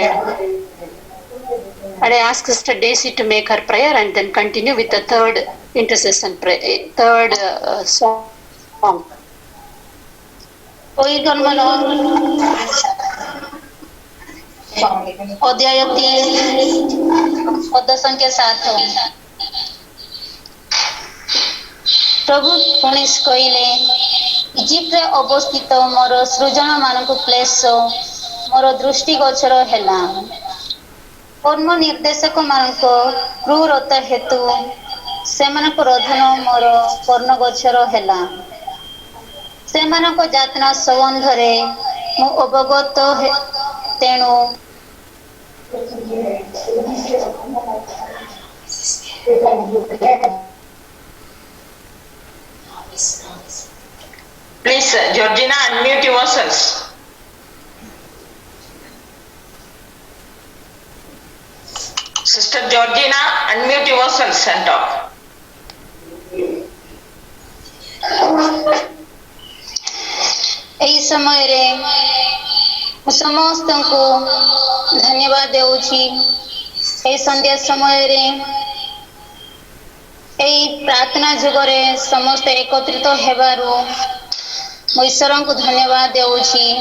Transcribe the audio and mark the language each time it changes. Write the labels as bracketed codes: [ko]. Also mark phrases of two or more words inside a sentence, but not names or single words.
[en] And I ask Sister Daisy to make her prayer and then continue with the third intercession prayer, third song. [or] ଅଧ୍ୟାୟ 3 ପଦ ସଂଖ୍ୟା 7। ପ୍ରଭୁ ପୁଣି କହିଲେ, ଇଜିପ୍ଟରେ ଅବସ୍ଥିତ ମୋର ସୃଜନମାନଙ୍କୁ କ୍ଲେଶ ମୋର ଦୃଷ୍ଟିଗୋଚର ହେଲା। କର୍ମ ନିର୍ଦ୍ଦେଶକମାନଙ୍କ କ୍ରୂରତା ହେତୁ ସେମାନଙ୍କ ରୋଧନ ମୋର କର୍ଣ୍ଣଗୋଚର ହେଲା। ସେମାନଙ୍କ ଯାତନା ସମ୍ବନ୍ଧରେ ମୁଁ ଅବଗତ, ତେଣୁ [en] Please, Georgina, unmute yourselves. Sister Georgina, unmute yourselves and talk. [or] ଏହି ସମୟରେ ମୁଁ ସମସ୍ତଙ୍କୁ ଧନ୍ୟବାଦ ଦେଉଛି। ଏହି ସନ୍ଧ୍ୟା ସମୟରେ ଏହି ପ୍ରାର୍ଥନା ଯୁଗରେ ସମସ୍ତେ ଏକତ୍ରିତ ହେବାରୁ ମୁଁ ଈଶ୍ୱରଙ୍କୁ ଧନ୍ୟବାଦ ଦେଉଛି।